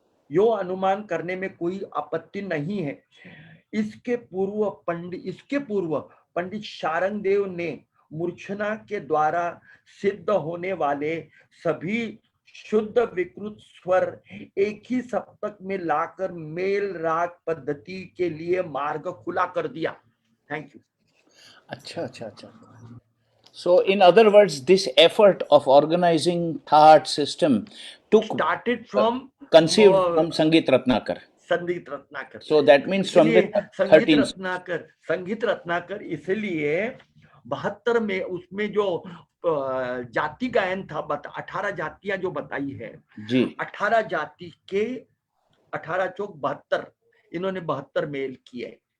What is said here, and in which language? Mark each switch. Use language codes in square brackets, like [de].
[hi] यो अनुमान करने में कोई आपत्ति नहीं है। इसके पूर्व पंडित शारंगदेव ने मूर्छना के द्वारा सिद्ध होने वाले सभी शुद्ध विकृत स्वर एक ही सप्तक में लाकर मेल राग पद्धति के लिए मार्ग खुला कर दिया। [en] Thank you. [hi] अच्छा अच्छा अच्छा। [en] So in other words, this effort of organizing thought system started from conceived from Sangeet Ratnakar. [hi] संगीत Ratnakar. [en] So that means from the 13th. [hi] संगीत रत्नाकर इसलिए 72 में उसमें जो जाति गायन था 18 जातियां जो बताई है जी, 18 जाति के 18 चौक 72, इन्होंने 72 मेल किए।